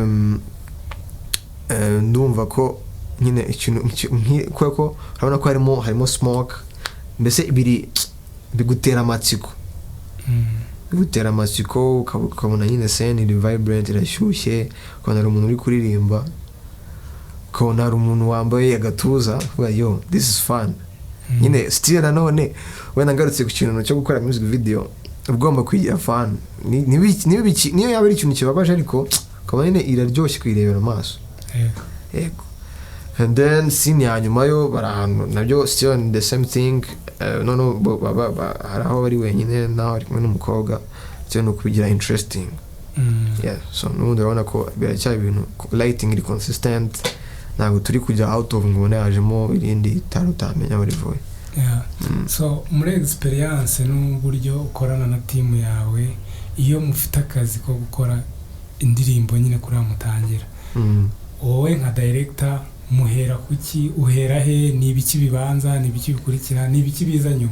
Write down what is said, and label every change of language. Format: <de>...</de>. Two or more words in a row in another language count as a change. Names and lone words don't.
<rw>ndumva ko nyine ikintu kuko urabona ko harimo smoke, mbese bigutera amatsiko, bigutera amatsiko, ukabona nyine scene iri vibrant, irashyushye, ukabona hari umuntu uri kuririmba, ukabona hari umuntu wambaye agatuza, uvuga yo</rw> <en>this is fun.</en> <rw>Nyine still nanone wenda ngarutse ku kintu cyo gukora</rw> <en>music video,</en> <rw>ugomba kugira fun, niyo yaba ari ikintu kibabaje ariko ukabona nyine iraryoshye kuyirebera amaso. Yego.</rw> <en>And then scene</en> <rw>ya nyuma yo barahantu nabyo</rw> <en>still the same thing,</en> <rw>no hari aho bari wenyine naho ari kumwe n'umukobwa, cyo no kubigira interesting. Yeah, so n'ubundi urabona ko biracyari ibintu lighting iri consistent, ntabwo turi kujya</rw> <en>out of</en> <rw>ngo yajemo irindi tarutamenya muri voye. Yeah. So muri experience n'uburyo ukorana na team yawe iyo mufite akazi ko gukora indirimbo nyine kuri amutangira, wowe nka director muhera kuki, uhera he, ni ibiki bibanza, ni ibiki bikurikira, ni ibiki biza nyuma?</rw>